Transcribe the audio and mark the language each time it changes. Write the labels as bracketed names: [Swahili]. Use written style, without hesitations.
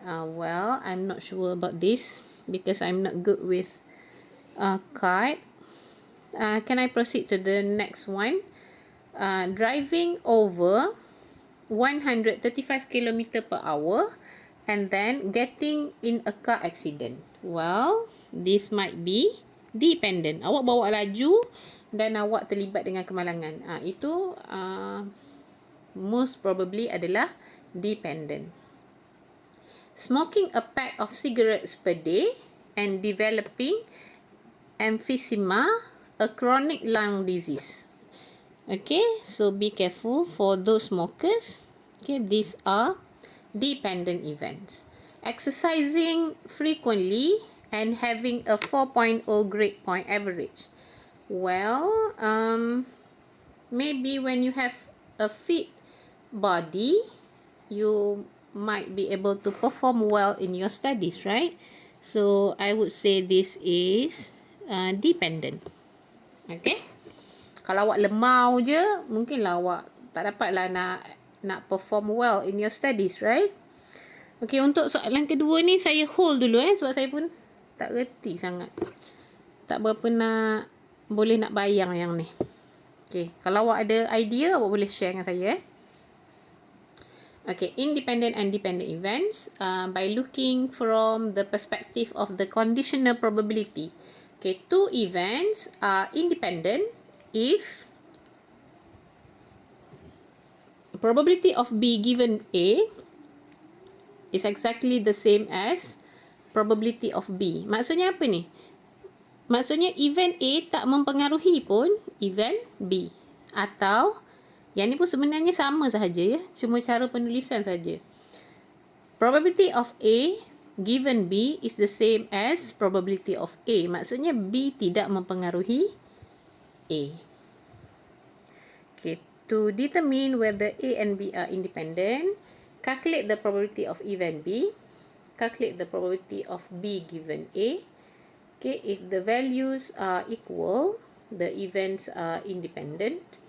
[English] Well, I'm not sure about this because I'm not good with card. Can I proceed to the next one? Driving over 135 km per hour and then getting in a car accident. Well, this might be dependent. [Malay] Awak bawa laju dan awak terlibat dengan kemalangan. Itu [English] most probably [Malay] adalah dependent. [English] Smoking a pack of cigarettes per day and developing emphysema, a chronic lung disease. Okay, so be careful for those smokers. Okay, these are dependent events. Exercising frequently and having a 4.0 grade point average. Well, maybe when you have a fit body, you might be able to perform well in your studies, right? So I would say this is dependent. [Malay] Okay, kalau awak lemau je, mungkinlah awak tak dapatlah nak [English] perform well in your studies, right? [Malay] Okay, untuk soalan kedua ni saya hold dulu sebab saya pun tak reti sangat. Tak berapa boleh nak bayang yang ni. Okay, kalau awak ada idea, awak boleh share dengan saya. [English] Okay, independent and dependent events by looking from the perspective of the conditional probability. Okay, two events are independent if probability of B given A is exactly the same as probability of B. [Malay] Maksudnya apa ni? Maksudnya event A tak mempengaruhi pun event B. Atau yang ni pun sebenarnya sama sahaja ya, cuma cara penulisan saja. [English] Probability of A given B is the same as probability of A. [Malay] Maksudnya B tidak mempengaruhi A. [English] Okay, to determine whether A and B are independent, calculate the probability of event B, calculate the probability of B given A. Okay, if the values are equal, the events are independent.